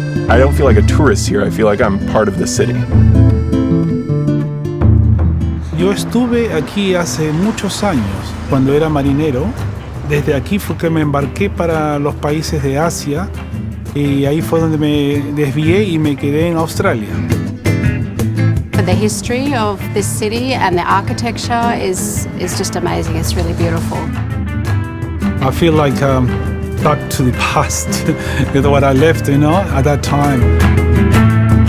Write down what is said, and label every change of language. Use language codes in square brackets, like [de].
[en] I don't feel like a tourist here, I feel like I'm part of the city. [es] Yo estuve aquí hace muchos años, cuando era marinero. Desde aquí fue que me embarqué para los países de Asia y ahí fue donde me desvié y me quedé en Australia. [en] The history of this city and the architecture is just amazing. It's really beautiful. I feel like back to the past with what I left, at that time.